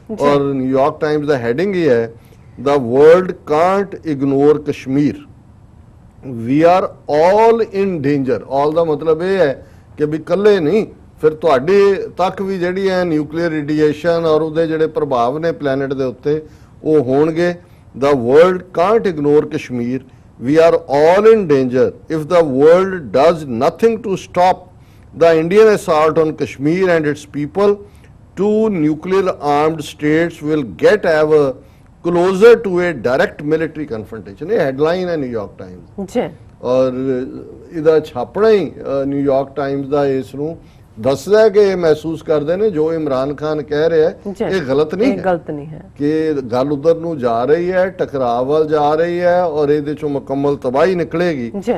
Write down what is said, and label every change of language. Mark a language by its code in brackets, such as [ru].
[pa] ਔਰ New York Times ਦਾ heading ਹੀ ਹੈ, [en] The world can't ignore Kashmir. We are all in danger. [pa] All ਦਾ ਮਤਲਬ ਇਹ ਹੈ ਕਿ ਵੀ ਇਕੱਲੇ ਨਹੀਂ, ਫਿਰ ਤੁਹਾਡੇ ਤੱਕ ਵੀ ਜਿਹੜੀ ਹੈ ਨਿਊਕਲੀਅਰ ਰੇਡੀਏਸ਼ਨ ਔਰ ਉਹਦੇ ਜਿਹੜੇ ਪ੍ਰਭਾਵ ਨੇ ਪਲੈਨਟ ਦੇ ਉੱਤੇ ਉਹ ਹੋਣਗੇ। [en] The world can't ignore Kashmir. We are all in danger if the world does nothing to stop the Indian assault on Kashmir and its people. Two nuclear armed states will get ever closer to a direct military confrontation. [pa] ਇਹ headline ਹੈ New York Times ਔਰ ਇਹਦਾ ਛਾਪਣਾ ਹੀ New York Times ਦਾ ਇਸ ਨੂੰ ਦੱਸਦਾ ਹੈ ਕਿ ਇਹ ਮਹਿਸੂਸ ਕਰਦੇ ਨੇ ਜੋ ਇਮਰਾਨ ਖਾਨ ਕਹਿ ਰਿਹਾ ਹੈ ਇਹ ਗਲਤ ਨਹੀਂ ਹੈ, ਗਲਤ ਨਹੀਂ ਹੈ ਕਿ ਗੱਲ ਉਧਰ ਨੂੰ ਜਾ ਰਹੀ ਹੈ, ਟਕਰਾਅ ਵੱਲ ਜਾ ਰਹੀ ਹੈ ਔਰ ਇਹਦੇ ਚੋਂ ਮੁਕੰਮਲ ਤਬਾਹੀ ਨਿਕਲੇਗੀ।